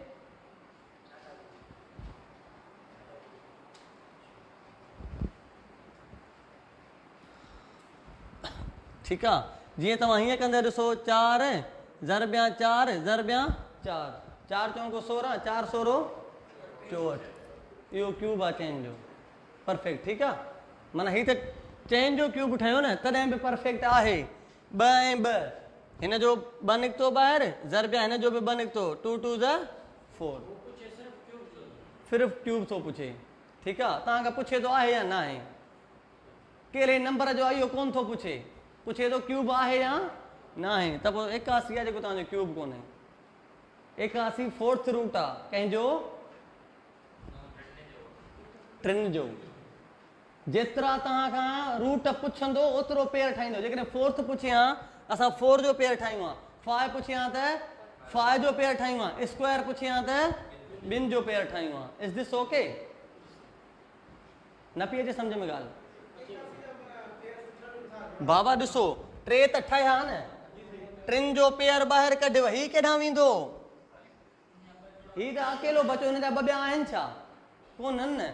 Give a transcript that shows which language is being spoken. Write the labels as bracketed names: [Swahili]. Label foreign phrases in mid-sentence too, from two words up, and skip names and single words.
[Sindhi] ठीकु आहे, जीअं तव्हां हीअं कंदे ॾिसो, 4 ज़रबिया 4 ज़रबिया 4, 4 चौको 16, 4 16 64, इहो क्यूब आहे चेन जो, परफेक्ट। ठीकु आहे, माना हीअ त चेन जो क्यूब ठहियो न, तॾहिं बि परफेक्ट आहे। 2 ऐं 2, हिन जो 2 निकितो ॿाहिरि, ज़रबिया हिन जो बि 2 निकितो, 2 2 ज़ 4, सिर्फ़ु क्यूब थो पुछे। ठीकु आहे, तव्हांखां पुछे थो आहे या न आहे, कहिड़े नंबर जो आहे इहो कोन थो पुछे, पुछे थो क्यूब आहे या न आहे। त पोइ 81 आहे जेको तव्हांजो क्यूब कोन्हे। 81 [English] fourth root [Sindhi] आहे कंहिंजो? 3 जो। जेतिरा तव्हां खां रूट पुछंदो ओतिरो पेयर ठाहींदो। जेकॾहिं फोर्थ पुछे हा, असां 4 जो पेयर ठाहियूं आहे, 5 पुछे हा त 5 जो पेयर ठाहियूं आहे, स्क्वायर पुछे हा त 2 जो पेयर ठाहियूं आहे। [English] Is this OK? [Sindhi] न पई अचे सम्झ में ॻाल्हि? बाबा ॾिसो, 3 त ठहिया न, 3 जो पेयर ॿाहिरि कढियो, ही केॾां वेंदो? ही त अकेलो बचो, हिन जा 2 ॿिया आहिनि छा? कोन्हनि न।